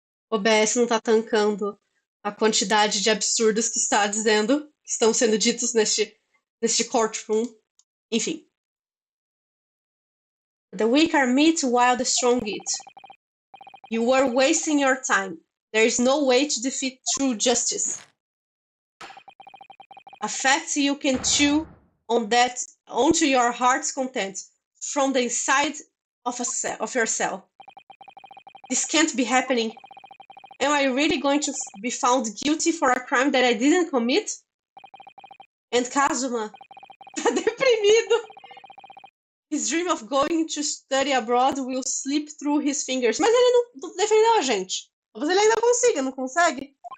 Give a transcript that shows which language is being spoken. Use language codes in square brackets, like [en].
[pt] O OBS não tá tancando a quantidade de absurdos que está dizendo, que estão sendo ditos neste courtroom. Enfim. [en] The weak are meat while the strong eat. You were wasting your time. There is no way to defeat true justice. A fact you can chew on that onto your heart's content from the inside of your cell. This can't be happening. Am I really going to be found guilty for a crime that I didn't commit? And Kazuma [pt] tá deprimido. [en] His dream of going to study abroad will slip through his fingers. [pt] Mas ele não defendeu a gente. Talvez ele ainda consiga, não consegue?